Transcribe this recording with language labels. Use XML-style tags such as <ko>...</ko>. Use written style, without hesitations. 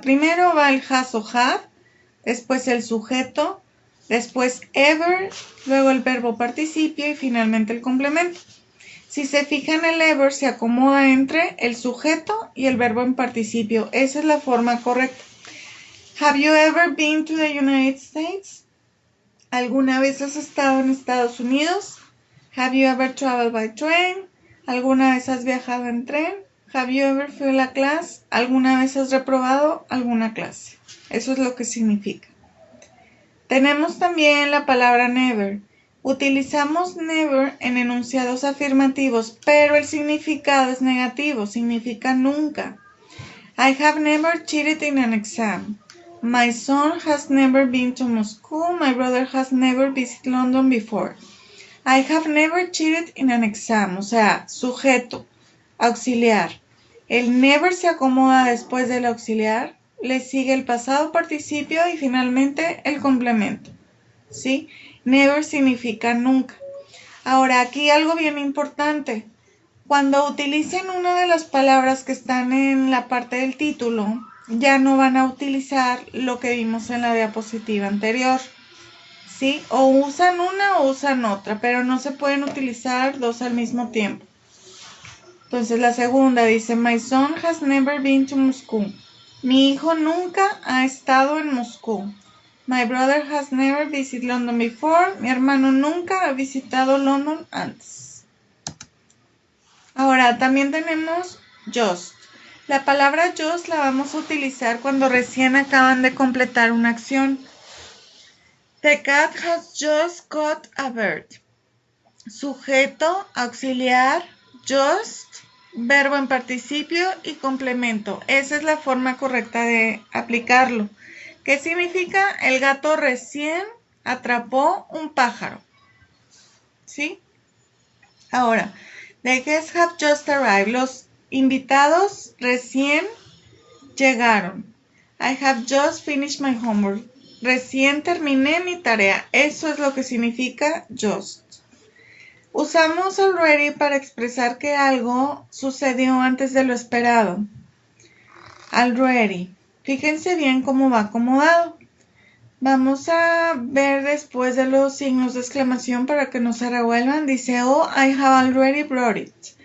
<es>Primero va el has o have, después el sujeto, después ever, luego el verbo participio y finalmente el complemento. Si se fijan, el ever se acomoda entre el sujeto y el verbo en participio. Esa es la forma correcta.</es> <en>Have you ever been to the United States?</en> <es>¿Alguna vez has estado en Estados Unidos?</es> <en>Have you ever traveled by train?</en> <es>¿Alguna vez has viajado en tren?</es> <en>Have you ever failed a class?</en> <es>¿Alguna vez has reprobado alguna clase? Eso es lo que significa. Tenemos también la palabra never. Utilizamos never en enunciados afirmativos, pero el significado es negativo, significa nunca.</es> <en>I have never cheated in an exam. My son has never been to Moscow. My brother has never visited London before. I have never cheated in an exam.</en> <es>O sea, sujeto, auxiliar. El never se acomoda después del auxiliar, le sigue el pasado participio y finalmente el complemento. ¿Sí? Never significa nunca. Ahora, aquí algo bien importante. Cuando utilicen una de las palabras que están en la parte del título, ya no van a utilizar lo que vimos en la diapositiva anterior. ¿Sí? O usan una o usan otra, pero no se pueden utilizar dos al mismo tiempo. Entonces la segunda dice,</es> <en>My son has never been to Moscow.</en> <es>Mi hijo nunca ha estado en Moscú.</es> <en>My brother has never visited London before.</en> <es>Mi hermano nunca ha visitado London antes. Ahora, también tenemos just. La palabra just la vamos a utilizar cuando recién acaban de completar una acción.</es> <en>The cat has just caught a bird.</en> <es>Sujeto, auxiliar, just, verbo en participio y complemento. Esa es la forma correcta de aplicarlo. ¿Qué significa? El gato recién atrapó un pájaro. ¿Sí?</es> <en>Ahora, the guests have just arrived.</en> <es>Los invitados recién llegaron.</es> <en>I have just finished my homework.</en> <es>Recién terminé mi tarea. Eso es lo que significa just. Usamos already para expresar que algo sucedió antes de lo esperado. Already. Fíjense bien cómo va acomodado. Vamos a ver después de los signos de exclamación para que no se revuelvan.</es> <en>Dice, oh, I have already brought it.</en>